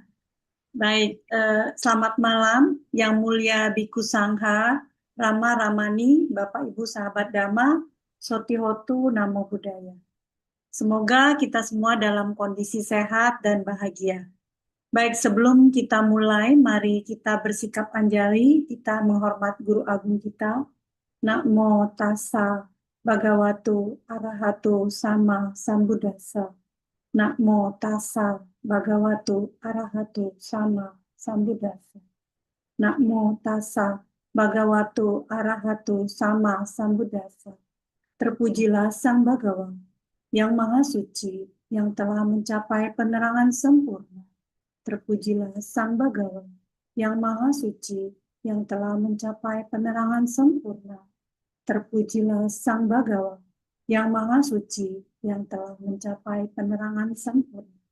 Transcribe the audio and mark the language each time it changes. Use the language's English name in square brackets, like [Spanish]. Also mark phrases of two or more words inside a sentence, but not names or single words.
[Indonesian] Baik, selamat malam Yang Mulia Biku Sangha, Rama Ramani, Bapak Ibu Sahabat Dhamma, [Pali] Sotihotu Namo Buddhaya. [Indonesian] Semoga kita semua dalam kondisi sehat dan bahagia. Baik, sebelum kita mulai, mari kita bersikap anjali, kita menghormat Guru Agung kita. [Pali] Namo Tassa Bhagavato Arahato Sama Sambuddhassa. Namo Tassa Bhagavato Arahato Sama Sambuddhassa. Namo Tassa Bhagavato Arahato Sama Sambuddhassa. [Indonesian] Terpujilah Sang Bhagawan yang Maha Suci, yang telah mencapai penerangan sempurna. Terpujilah Sang Bhagawan yang Maha Suci, yang telah mencapai penerangan sempurna. Terpujilah Sang Bhagawan yang Maha Suci, yang telah mencapai penerangan sempurna.